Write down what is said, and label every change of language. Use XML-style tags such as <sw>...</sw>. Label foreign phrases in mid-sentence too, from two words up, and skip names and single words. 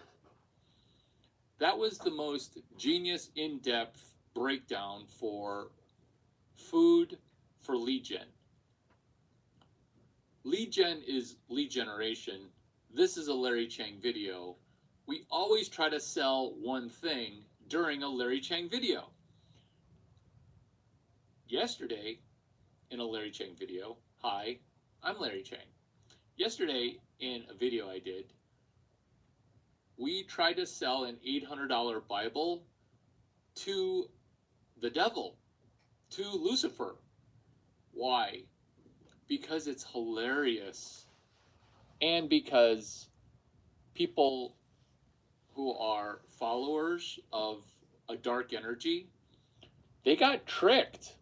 <en>That was the most genius, in-depth breakdown for food for lead gen. Lead gen is lead generation. This is a Larry Chang video. We always try to sell one thing during a Larry Chang video. Yesterday, in a Larry Chang video, hi, I'm Larry Chang. Yesterday, in a video I did, we tried to sell an $800 Bible to the devil, to Lucifer. Why? Because it's hilarious and because people who are followers of a dark energy, they got tricked.</en>